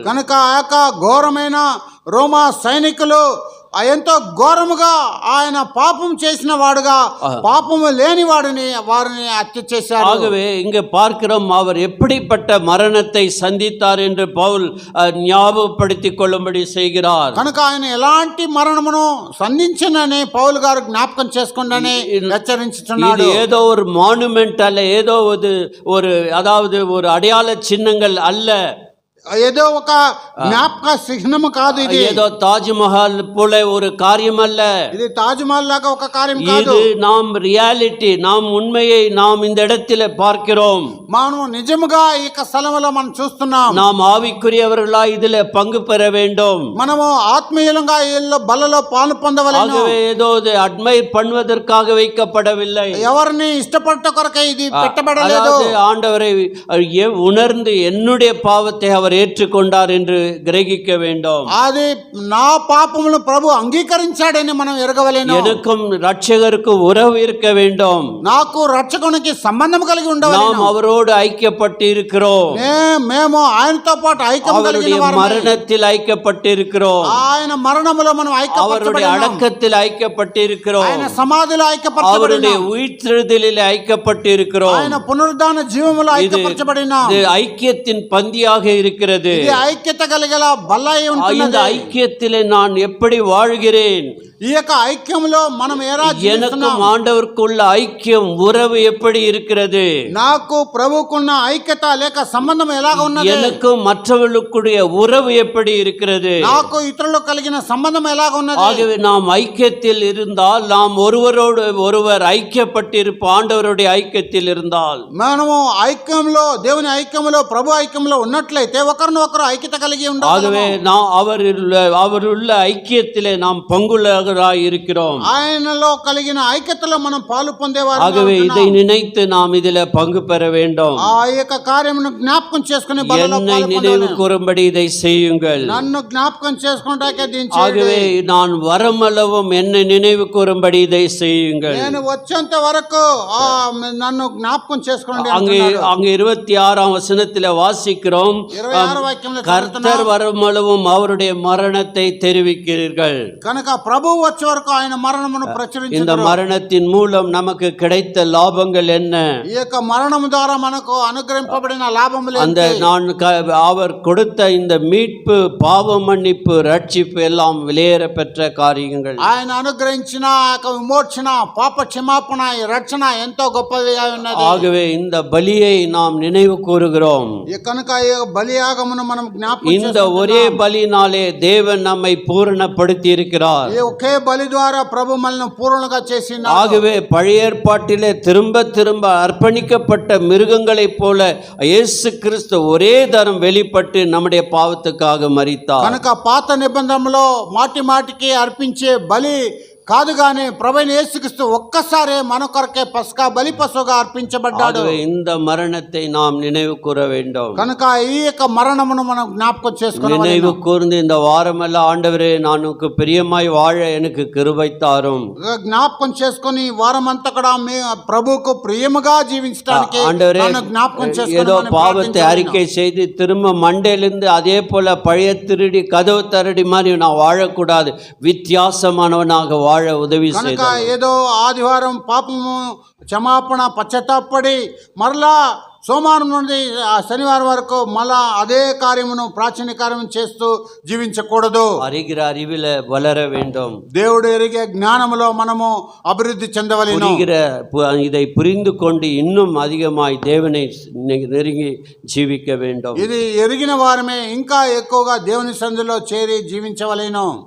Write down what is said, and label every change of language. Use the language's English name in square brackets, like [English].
[Telugu] కనుక ఆ యొక్క ఘోరమైన రోమా సైనికులు ఎంతో ఘోరముగా ఆయన పాపం చేసిన వాడుగా పాపము లేని వారిని హత్య చేశారు. [Tamil] ஆகவே இங்கே பார்க்கிறோம் அவர் எப்படிப்பட்ட மரணத்தை சந்தித்தார் என்று பவுல் ஞாபகப்படுத்திக் கொள்ளும்படி செய்கிறார். [Telugu] కనుక ఆయన ఎలాంటి మరణమును సంధించినని పౌలు గారు జ్ఞాపకం చేసుకోండి హెచ్చరించుచున్నాడు. [Tamil] இது ஏதோ ஒரு மானுமெண்ட் அல்ல, ஏதோ ஒரு அதாவது ஒரு அடையாள சின்னங்கள் அல்ல, [Telugu] ఏదో ఒక జ్ఞాపక చిహ్నము కాదు. ఇది [Tamil] ஏதோ தாஜ்மஹால் போல ஒரு காரியம் அல்ல. [Telugu] ఇది తాజ్మహల్ లాగా ఒక కార్యం కాదు. [Tamil] இது நாம் ரியாலிட்டி, நாம் உண்மையை நாம் இந்த இடத்துல பார்க்கிறோம். [Telugu] మనం నిజముగా ఈ స్థలంలో మనం చూస్తున్నాం. [Tamil] நாம் ஆவிக்குரியவர்களாய் இதில் பங்கு பெற வேண்டும். [Telugu] మనము ఆత్మీయులంగా ఈ బలలో పాలు పొందవలెను. [Tamil] ஆகவே ஏதோ அட்மைர் பண்ணுவதற்காக வைக்கப்படவில்லை. [Telugu] ఎవరిని ఇష్టపడ్డ కొరకే ఇది పెట్టబడలేదు. [Tamil] ஆண்டவரை உணர்ந்து என்னுடைய பாவத்தை அவர் ஏற்றுக்கொண்டார் என்று கிரகிக்க வேண்டும். [Telugu] అది నా పాపములను ప్రభు అంగీకరించాడని మనం ఎరగవలెను. [Tamil] எனக்கும் ரட்சகருக்கும் உறவு இருக்க வேண்டும். [Telugu] నాకు రక్షకునికి సంబంధం కలిగి ఉండవలెను. [Tamil] நாம் அவரோடு ஐக்கியப்பட்டு இருக்கிறோம். [Telugu] మేము ఆయనతో పాటు ఐక్యం కలిగిన వారమే. [Tamil] மரணத்தில் ஐக்கியப்பட்டு இருக்கிறோம். [Telugu] ఆయన మరణములో మనం [Tamil] அவருடைய அடக்கத்தில் ஐக்கியப்பட்டு இருக்கிறோம். [Telugu] ఆయన సమాధిలో ఐక్యపరచబడిన, [Tamil] அவருடைய உயிர்த்தெழுதலில் ஐக்கியப்பட்டு இருக்கிறோம். [Telugu] ఆయన పునరుద్ధాన జీవములో ఐక్యపరచబడిన [Tamil] இது ஐக்கியத்தின் பந்தியாக இருக்கிறது. [Telugu] ఇది ఐక్యత కలిగల బల్లై [Tamil] இந்த [Telugu] ఉంటుంది. [Tamil] ஐக்கியத்திலே நான் எப்படி வாழ்கிறேன்? [Telugu] ఈ యొక్క ఐక్యంలో మనం ఎలా [Tamil] எனக்கும் ஆண்டவருக்குள்ள ஐக்கியம் உறவு எப்படி இருக்கிறது? [Telugu] నాకు ప్రభువుకున్న ఐక్యత లేక సంబంధం ఎలాగ ఉన్నది? [Tamil] எனக்கும் மற்றவர்களுக்குடைய உறவு எப்படி இருக்கிறது? [Telugu] నాకు ఇతరులకు కలిగిన సంబంధం ఎలాగ ఉన్నది? [Tamil] ஆகவே நாம் ஐக்கியத்தில் இருந்தால், நாம் ஒருவரோடு ஒருவர் ஐக்கியப்பட்டிருப்போம். ஆண்டவருடைய ஐக்கியத்தில் இருந்தால், [Telugu] మనము ఐక్యంలో, దేవుని ఐక్యంలో, ప్రభు ఐక్యంలో ఉన్నట్లయితే ఒకరినొకరు ఐక్యత కలిగి ఉండాలి. [Tamil] ஆகவே நாம் அவருள்ள ஐக்கியத்திலே நாம் பங்குள்ளவராய் இருக்கிறோம். [Telugu] ఆయనలో కలిగిన ఐక్యతలో మనం పాలు పొందేవారు. [Tamil] ஆகவே இதை நினைத்து நாம் இதில் பங்கு பெற வேண்டும். [Telugu] ఆ యొక్క కార్యమును జ్ఞాపకం చేసుకుని బలలో [Tamil] என்னை நினைவு கூறும்படி இதை செய்யுங்கள். [Telugu] నన్ను జ్ఞాపకం చేసుకుంటాకే దీని [Tamil] ஆகவே நான் வரமளவும் என்னை நினைவு கூறும்படி இதை செய்யுங்கள். [Telugu] నేను వచ్చేంత వరకు నన్ను జ్ఞాపకం చేసుకోండి. [Tamil] அங்கே 26ஆம் வசனத்தில் வாசிக்கிறோம், கர்த்தர் வரமளவும் அவருடைய மரணத்தை தெரிவிக்கிறீர்கள். [Telugu] కనుక ప్రభు వచ్చే వరకు ఆయన మరణమును ప్రచురించారు. [Tamil] இந்த மரணத்தின் மூலம் நமக்கு கிடைத்த லாபங்கள் என்ன? [Telugu] ఈ యొక్క మరణం ద్వారా మనకు అనుగ్రహింపబడిన లాభములు [Tamil] அந்த அவர் கொடுத்த இந்த மீட்பு, பாவ மன்னிப்பு, ரட்சிப்பு எல்லாம் விலையேற பெற்ற காரியங்கள். [Telugu] ఆయన అనుగ్రహించిన విమోచన, పాప క్షమాపణ, రక్షణ ఎంతో గొప్పదిగా ఉన్నది. [Tamil] ஆகவே இந்த பலியை நாம் நினைவு கூறுகிறோம். [Telugu] కనుక ఈ బలియాగమును మనం జ్ఞాపకం [Tamil] இந்த ஒரே பலினாலே தேவன் நம்மை பூரணப்படுத்தி இருக்கிறார். [Telugu] ఈ ఒకే ఒకే బలి ద్వారా ప్రభు మనల్ని పూర్ణంగా చేసినాడు. [Tamil] ஆகவே பழைய ஏற்பாட்டிலே திரும்ப திரும்ப அர்ப்பணிக்கப்பட்ட மிருகங்களைப் போல இயேசு கிறிஸ்து ஒரே தரம் வெளிப்பட்டு நம்முடைய பாவத்துக்காக மரித்தார். [Telugu] కనుక పాత నిబంధనలో మాటి మాటికి అర్పించే బలి కాదు గాని ప్రభువైన యేసుక్రీస్తు ఒక్కసారే మన కొరకే పస్కా బలి పశువుగా అర్పించబడ్డాడు. [Tamil] ஆகவே இந்த மரணத்தை நாம் நினைவு கூற வேண்டும். [Telugu] కనుక ఈ యొక్క మరణమును మనం జ్ఞాపకం చేసుకోవాలి. [Tamil] நினைவு கூர்ந்து இந்த வாரமெல்லாம் ஆண்டவரே நான் உனக்கு பிரியமாய் வாழ எனக்கு கிருபை தாரும். [Telugu] జ్ఞాపకం చేసుకొని వారమంతా కూడా ప్రభువుకు ప్రియముగా జీవించడానికి [Tamil] ஆண்டவரே [Telugu] నన్ను జ్ఞాపకం [Tamil] ஏதோ [Telugu] చేసుకోమని [Tamil] பாவத்தை அறிக்கை செய்து திரும்ப மண்டையிலிருந்து அதே போல பழைய திருடி கதவு தரடி மாதிரி நான் வாழக்கூடாது, வித்தியாசமானவனாக வாழ உதவி [Telugu] కనుక [Tamil] செய்தார். [Telugu] ఏదో ఆదివారం పాపము క్షమాపణ పశ్చాత్తాపడి మరలా సోమవారం నుండి శనివారం వరకు మళ్ళా అదే కార్యమును ప్రాచీన కార్యం చేస్తూ జీవించకూడదు. [Tamil] அறிகிற அறிவில வளர வேண்டும். [Telugu] దేవుడు ఎరిగే జ్ఞానములో మనము అభివృద్ధి చెందవలెను. [Tamil] இதை புரிந்து கொண்டு இன்னும் அதிகமாய் தேவனை நெருங்கி ஜீவிக்க வேண்டும். [Telugu] ఇది ఎరిగిన వారమే ఇంకా ఎక్కువగా దేవుని సన్నిధిలో చేరి జీవించవలెను.